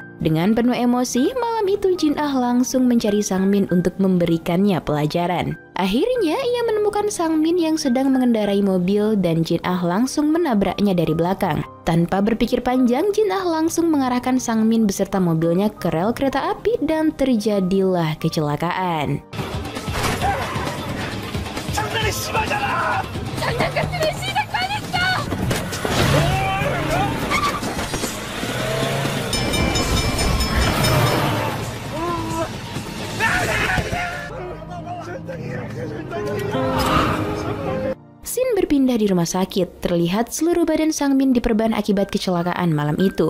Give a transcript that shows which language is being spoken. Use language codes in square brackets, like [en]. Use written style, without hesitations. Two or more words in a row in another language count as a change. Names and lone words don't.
[id] Dengan penuh emosi, malam itu Jin Ah langsung mencari Sang Min untuk memberikannya pelajaran. Akhirnya ia menemukan Sang Min yang sedang mengendarai mobil dan Jin Ah langsung menabraknya dari belakang. Tanpa berpikir panjang, Jin Ah langsung mengarahkan Sang Min beserta mobilnya ke rel kereta api dan terjadilah kecelakaan. [ko] 심하잖아! 장난 같으면 시작도 안 했어! [id] Scene berpindah di rumah sakit. Terlihat seluruh badan Sang Min diperban akibat kecelakaan malam itu.